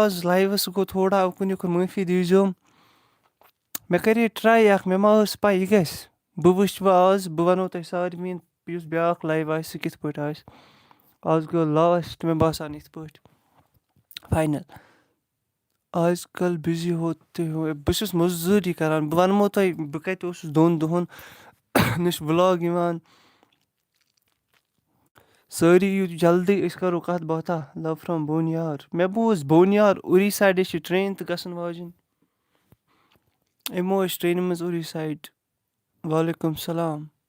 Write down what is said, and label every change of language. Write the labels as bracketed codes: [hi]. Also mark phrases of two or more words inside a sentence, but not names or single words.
[ks] آز لایوَس گوٚو تھوڑا اُکُن یِکُن معٲفی دیٖزیوم مےٚ کَرے ٹرٛاے اَکھ مےٚ ما ٲس پَے یہِ گژھِ بہٕ وٕچھِ وۄنۍ آز بہٕ وَنو تۄہہِ سارنٕے یُس بیٛاکھ لایِو آسہِ سُہ کِتھ پٲٹھۍ آسہِ آز گوٚو لاسٹ مےٚ باسان یِتھ پٲٹھۍ فاینَل آز کل [ur] بِزی ہوتے ہو [ks] بہٕ چھُس مٔزوٗری کَران بہٕ وَنمو تۄہہِ بہٕ کَتہِ اوسُس دۄن دۄہَن نہ چھُ وٕلاگ یِوان سٲری یِیِو جلدی أسۍ کَرو کَتھ باتھا [en] love from [ks] بونیار مےٚ بوٗز بونیار اُری سایڈٕ چھِ ٹرٛین تہِ گژھن واجِنۍ یِمو أسۍ ٹرٛینہِ منٛز اُری سایڈ [ar] وعلیکُم سلام